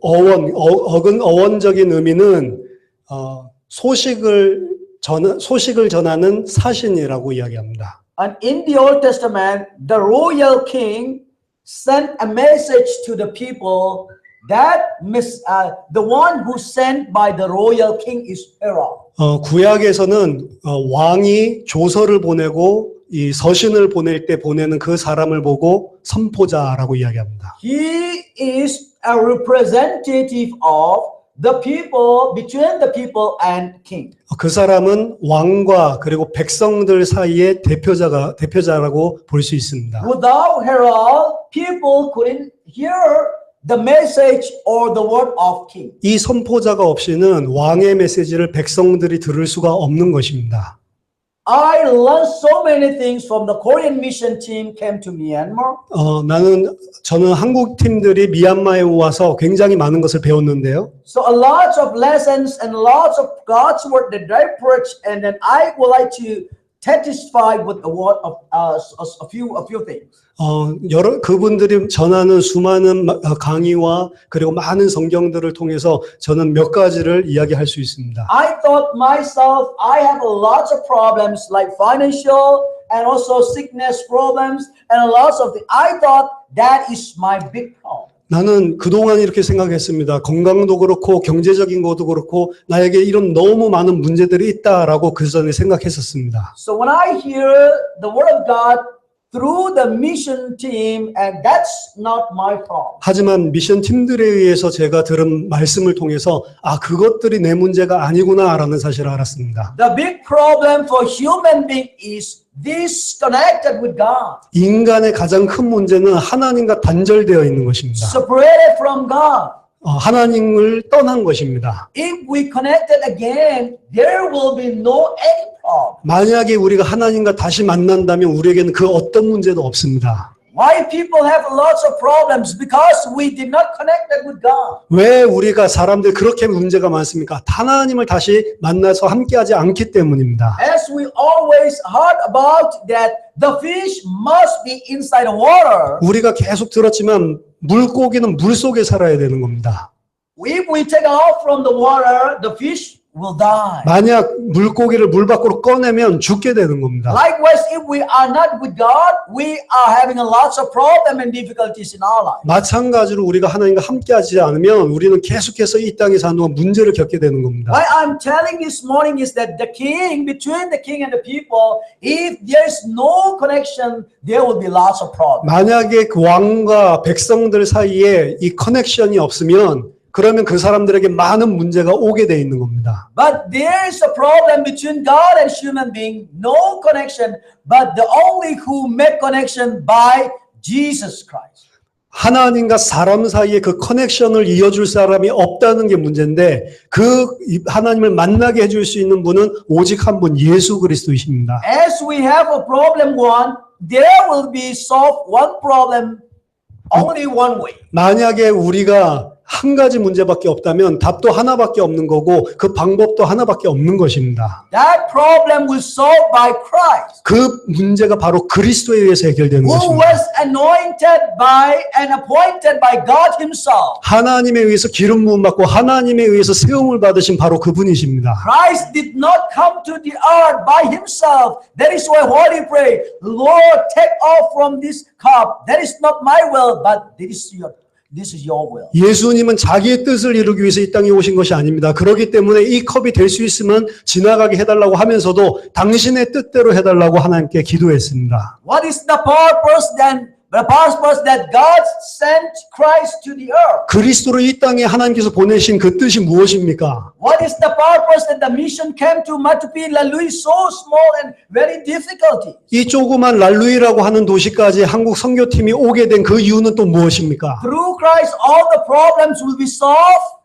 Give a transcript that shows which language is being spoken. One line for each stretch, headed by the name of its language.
Korean: 어원적인 의미는 소식을 전하는 사신이라고 이야기합니다.
English: And in the Old Testament, the royal king sent a message to the people that the one who sent by the royal king is herald.
Korean: 구약에서는 왕이 조서를 보내고 이 서신을 보낼 때 보내는 그 사람을 보고 선포자라고 이야기합니다.
English: He is a representative of the people, between the people and king.
Korean: 그 사람은 왕과 그리고 백성들 사이의 대표자라고 볼 수 있습니다.
English: Without herald, people couldn't hear the message or the word of king.
Korean: 이 선포자가 없이는 왕의 메시지를 백성들이 들을 수가 없는 것입니다.
English: I learned so many things from the Korean mission team came to Myanmar.
Korean: 저는 한국 팀들이 미얀마에 와서 굉장히 많은 것을 배웠는데요.
English: So a lot of lessons and lots of God's word that I preach, and then I would like to testify with the word of a few things.
Korean: 그분들이 전하는 수많은 강의와 그리고 많은 성경들을 통해서 저는 몇 가지를 이야기할 수 있습니다.
English: I thought myself, I have a lot of problems like financial and also sickness problems and lots of things. I thought that is my big problem.
Korean: 나는 그동안 이렇게 생각했습니다. 건강도 그렇고 경제적인 것도 그렇고 나에게 이런 너무 많은 문제들이 있다라고 그 전에 생각했었습니다.
English: So when I hear the word of God through the mission team, and that's not my problem.
Korean: 하지만 미션 팀들에 의해서 제가 들은 말씀을 통해서 아, 그것들이 내 문제가 아니구나라는 사실을 알았습니다.
English: The big problem for human being is disconnected with God,
Korean: 인간의 가장 큰 문제는 하나님과 단절되어 있는 것입니다.
English: separated from God.
Korean: 하나님을 떠난 것입니다.
English: If we connected again, there will be no any problem.
Korean: 만약에 우리가 하나님과 다시 만난다면 우리에게는 그 어떤 문제도 없습니다.
English: Why people have lots of problems? Because we did not connected with God.
Korean: 왜 우리가 사람들 그렇게 문제가 많습니까? 하나님을 다시 만나서 함께하지 않기 때문입니다.
English: As we always heard about that the fish must be inside the water.
Korean: 우리가 계속 들었지만 물고기는 물 속에 살아야 되는 겁니다.
English: If we take off from the water, the fish will die.
Korean: 만약 물고기를 물 밖으로 꺼내면 죽게 되는 겁니다.
English: Likewise, if we are not with God, we are having a lots of problems and difficulties in our life.
Korean: 마찬가지로 우리가 하나님과 함께하지 않으면 우리는 계속해서 이 땅에 사는 동안 문제를 겪게 되는 겁니다.
English: What I'm telling this morning is that the king, between the king and the people, if there's no connection, there will be lots of problems.
Korean: 만약에 그 왕과 백성들 사이에 이 커넥션이 없으면 그러면 그 사람들에게 많은 문제가 오게 돼 있는 겁니다.
English: But there is a problem between God and human being, no connection, but the only who make connection by Jesus Christ.
Korean: 하나님과 사람 사이에 그 커넥션을 이어줄 사람이 없다는 게 문제인데 그 하나님을 만나게 해줄 수 있는 분은 오직 한 분 예수 그리스도이십니다.
English: As we have a problem one, there will be solved one problem only one way.
Korean: 만약에 우리가 한 가지 문제밖에 없다면 답도 하나밖에 없는 거고 그 방법도 하나밖에 없는 것입니다.
English: That problem will solved by Christ,
Korean: 그 문제가 바로 그리스도에 의해서 해결되는
English: who
Korean: 것입니다.
English: was anointed by and appointed by God himself.
Korean: 하나님에 의해서 기름 부음 받고 하나님에 의해서 세움을 받으신 바로 그분이십니다.
English: Christ did not come to the earth by himself. That is why what he prayed, Lord, take off from this cup. That is not my will, but this is your will.
Korean: 예수님은 자기의 뜻을 이루기 위해서 이 땅에 오신 것이 아닙니다. 그렇기 때문에 이 컵이 될 수 있으면 지나가게 해달라고 하면서도 당신의 뜻대로 해달라고 하나님께 기도했습니다.
English: What is the purpose then? The purpose that God sent Christ to the earth.
Korean: 그리스도를 이 땅에 하나님께서 보내신 그 뜻이 무엇입니까?
English: What is the purpose that the mission came to Matupi, Lalui, so small and very difficult?
Korean: 이 조그만 랄루이라고 하는 도시까지 한국 선교팀이 오게 된 그 이유는 또 무엇입니까?
English: Through Christ, all the problems will be solved.